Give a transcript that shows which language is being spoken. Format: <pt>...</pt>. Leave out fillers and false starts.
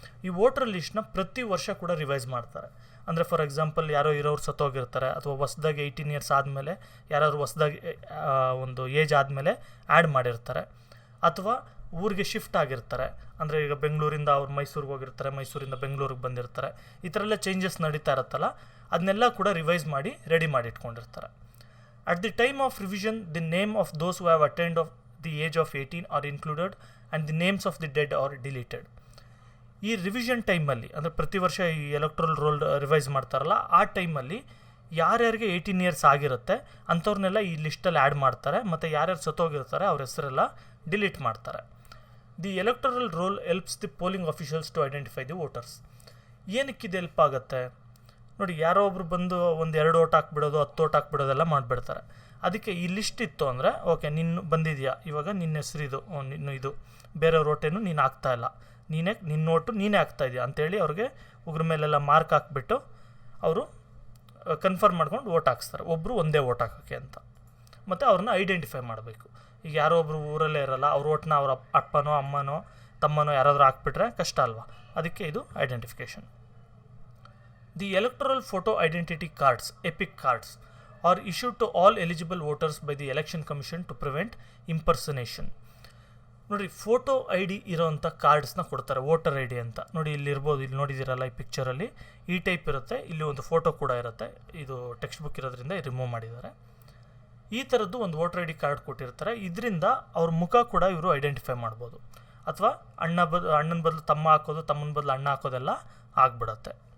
<kn>ಈ ವೋಟರ್ ಲಿಸ್ಟ್ನ ಪ್ರತಿ ವರ್ಷ ಕೂಡ ರಿವೈಸ್ ಮಾಡ್ತಾರೆ. ಅಂದರೆ ಫಾರ್ ಎಕ್ಸಾಂಪಲ್ ಯಾರೋ ಇರೋರು ಸತ್ತೋಗಿರ್ತಾರೆ, ಅಥವಾ ಹೊಸದಾಗಿ 18 ಇಯರ್ಸ್ ಆದಮೇಲೆ ಯಾರಾದ್ರು ಹೊಸದಾಗಿ ಒಂದು ಏಜ್ ಆದಮೇಲೆ ಆ್ಯಡ್ ಮಾಡಿರ್ತಾರೆ, ಅಥವಾ ಊರಿಗೆ ಶಿಫ್ಟ್ ಆಗಿರ್ತಾರೆ. ಅಂದರೆ ಈಗ ಬೆಂಗಳೂರಿಂದ ಅವ್ರು ಮೈಸೂರಿಗೆ ಹೋಗಿರ್ತಾರೆ, ಮೈಸೂರಿಂದ ಬೆಂಗಳೂರಿಗೆ ಬಂದಿರ್ತಾರೆ. ಈ ಥರ ಎಲ್ಲ ಚೇಂಜಸ್ ನಡೀತಾ ಇರುತ್ತಲ್ಲ, ಅದನ್ನೆಲ್ಲ ಕೂಡ ರಿವೈಸ್ ಮಾಡಿ ರೆಡಿ ಮಾಡಿ ಇಟ್ಕೊಂಡಿರ್ತಾರೆ.</kn> <en>At the time of revision, the name of those who have attained of the age of 18 are included and the names of the dead are deleted.</en> <kn>ಈ ರಿವಿಷನ್ ಟೈಮಲ್ಲಿ, ಅಂದರೆ ಪ್ರತಿ ವರ್ಷ ಈ ಎಲೆಕ್ಟ್ರಲ್ ರೋಲ್ ರಿವೈಸ್ ಮಾಡ್ತಾರಲ್ಲ, ಆ ಟೈಮಲ್ಲಿ ಯಾರ್ಯಾರಿಗೆ 18 ಇಯರ್ಸ್ ಆಗಿರುತ್ತೆ ಅಂಥವ್ರನ್ನೆಲ್ಲ ಈ ಲಿಸ್ಟಲ್ಲಿ ಆ್ಯಡ್ ಮಾಡ್ತಾರೆ, ಮತ್ತು ಯಾರ್ಯಾರು ಸತ್ತೋಗಿರ್ತಾರೆ ಅವ್ರ ಹೆಸರೆಲ್ಲ ಡಿಲೀಟ್ ಮಾಡ್ತಾರೆ.</kn> <en>The electoral roll helps the polling officials to identify the voters.</en> <kn>ಏನಕ್ಕಿದು help ಆಗುತ್ತೆ ನೋಡಿ, ಯಾರೋ ಒಬ್ರು ಬಂದು ಒಂದು 2 ಓಟ್ ಹಾಕ್ಬಿಡೋದು, 10 ಓಟ್ ಹಾಕ್ಬಿಡೋದೆಲ್ಲ ಮಾಡಿಬಿಡ್ತಾರೆ. ಅದಕ್ಕೆ ಈ ಲಿಸ್ಟ್ ಇತ್ತು ಅಂದರೆ, ಓಕೆ ನಿನ್ನ ಬಂದಿದೆಯಾ, ಇವಾಗ ನಿನ್ನ ಹೆಸರಿದು, ಇದು ಬೇರೆಯವ್ರ ಓಟೇನು ನೀನು ಹಾಕ್ತಾ ಇಲ್ಲ, ನಿನ್ನ ಓಟು ನೀನೇ ಹಾಕ್ತಾಯಿದ್ಯಾ ಅಂತೇಳಿ ಅವ್ರಿಗೆ ಉಗ್ರ ಮೇಲೆಲ್ಲ ಮಾರ್ಕ್ ಹಾಕ್ಬಿಟ್ಟು ಅವರು ಕನ್ಫರ್ಮ್ ಮಾಡ್ಕೊಂಡು ಓಟ್ ಹಾಕ್ಸ್ತಾರೆ, ಒಬ್ಬರು ಒಂದೇ ಓಟ್ ಹಾಕೋಕ್ಕೆ ಅಂತ. ಮತ್ತು ಅವ್ರನ್ನ ಐಡೆಂಟಿಫೈ ಮಾಡಬೇಕು. ಈಗ ಯಾರೋ ಒಬ್ಬರು ಊರಲ್ಲೇ ಇರೋಲ್ಲ, ಅವ್ರ ಓಟ್ನ ಅವ್ರ ಅಪ್ಪನೋ ಅಮ್ಮನೋ ತಮ್ಮನೋ ಯಾರಾದರೂ ಹಾಕ್ಬಿಟ್ರೆ ಕಷ್ಟ ಅಲ್ವಾ, ಅದಕ್ಕೆ ಇದು identification.</kn> <en>The electoral photo identity cards, EPIC cards, are issued to all eligible voters by the Election Commission to prevent impersonation.</en> <kn>ನೋಡಿ, ಫೋಟೋ ID ಇರೋವಂಥ ಕಾರ್ಡ್ಸ್ನ ಕೊಡ್ತಾರೆ, ವೋಟರ್ ID ಅಂತ. ನೋಡಿ, ಇಲ್ಲಿ ಇರ್ಬೋದು, ಇಲ್ಲಿ ನೋಡಿದ್ದೀರಲ್ಲ ಈ ಪಿಕ್ಚರಲ್ಲಿ, ಈ ಟೈಪ್ ಇರುತ್ತೆ. ಇಲ್ಲಿ ಒಂದು ಫೋಟೋ ಕೂಡ ಇರುತ್ತೆ. ಇದು ಟೆಕ್ಸ್ಟ್ ಬುಕ್ ಇರೋದ್ರಿಂದ ರಿಮೂವ್ ಮಾಡಿದ್ದಾರೆ. ಈ ಥರದ್ದು ಒಂದು ವೋಟರ್ ID ಕಾರ್ಡ್ ಕೊಟ್ಟಿರ್ತಾರೆ. ಇದರಿಂದ ಅವ್ರ ಮುಖ ಕೂಡ ಇವರು ಐಡೆಂಟಿಫೈ ಮಾಡ್ಬೋದು. ಅಥವಾ ಅಣ್ಣನ ಬದಲು ತಮ್ಮ ಹಾಕೋದು, ತಮ್ಮನ ಬದಲು ಅಣ್ಣ ಹಾಕೋದೆಲ್ಲ ಆಗ್ಬಿಡತ್ತೆ.</kn>